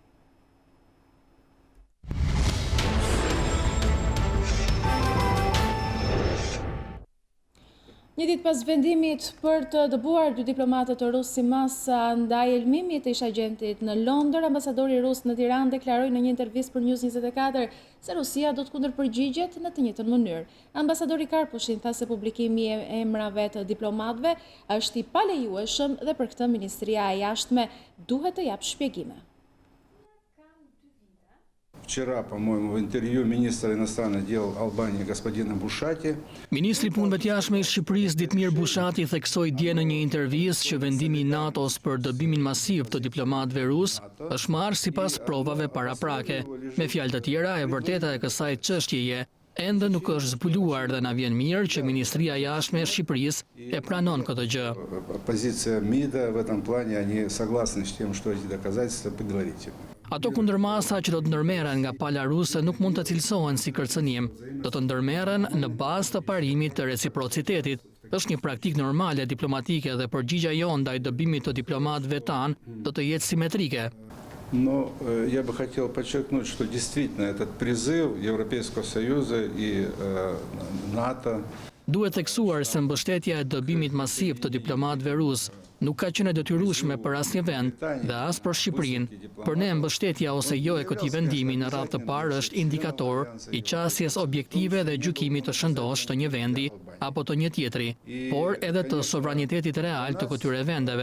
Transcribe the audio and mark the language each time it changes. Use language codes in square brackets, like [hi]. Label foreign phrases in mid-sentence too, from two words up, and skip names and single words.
[sq] Një ditë pas vendimit për të dëbuar 2 diplomatët rusë si masa ndaj elmimit të ish agentit në Londër, ambasadori rus në Tiranë deklaroi në një intervistë për News24 se Rusia do të kundërpërgjigjet në të njëjtën mënyrë. Ambasadori Karpushin tha se publikimi e emrave të diplomatëve është i palejueshëm dhe për këtë Ministria e Jashtme duhet të japë shpjegime. [ru] Вчера, по-моему, в интервью министра иностранных дел Албании господина Bushati. [sq] Ministri i Punëve të Jashtme i Shqipërisë Ditmir Bushati theksoi dje në një intervistë që vendimi i NATO-s për dëbimin masiv të diplomatëve rusë është marrë sipas provave paraprake. Me fjalë të tjera, e vërteta e kësaj çështjeje ende nuk është zbuluar dhe na vjen mirë që Ministria e Jashtme e Shqipërisë e pranon këtë gjë. [ru] Позиция МИДа в этом плане, они согласны с тем, что эти доказательства предварительны. [sq] Ato kundërmasa që do të ndërmerren nga pala ruse nuk mund të cilësohen si kërcënim. Do të ndërmerren në bazë të parimit të reciprocitetit. Është një praktikë normale diplomatike dhe përgjigja jonë ndaj dëbimit të diplomatëve tanë do të jetë simetrike. [ru] Но я бы хотел подчеркнуть, что действительно этот призыв Европейского Союза и НАТО. [sq] Duhet theksuar se mbështetja e dëbimit masiv të diplomatëve rusë nuk ka qenë e detyrueshme për asnjë vend dhe as për Shqipërinë. Për ne mbështetja ose jo e këtij vendimi në radhë të parë është indikator i qasjes objektive dhe gjykimit të shëndosh të një vendi apo të një tjetri, por edhe të sovranitetit real të këtyre vendeve.